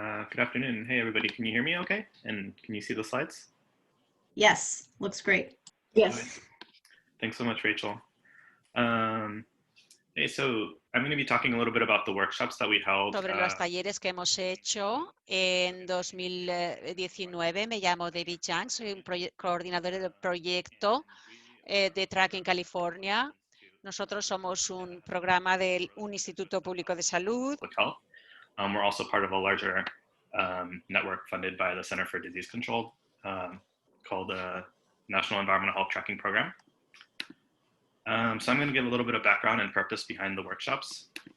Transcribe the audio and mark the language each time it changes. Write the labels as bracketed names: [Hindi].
[English] Good afternoon. Hey, everybody. Can you hear me okay? And can you see the slides? Yes, looks great. Yes. Okay. Thanks so much, Rachel. Hey, so I'm going to be talking a little bit about the workshops that we held. [Spanish] Sobre los talleres que hemos hecho en 2019. Me llamo David Chang, soy un coordinador del proyecto de Tracking California. Nosotros somos un programa de un instituto público de salud. [English] We're also part of a larger network funded by the Center for Disease Control called the National Environmental Health Tracking Program. So I'm going to give a little bit of background and purpose behind the workshops.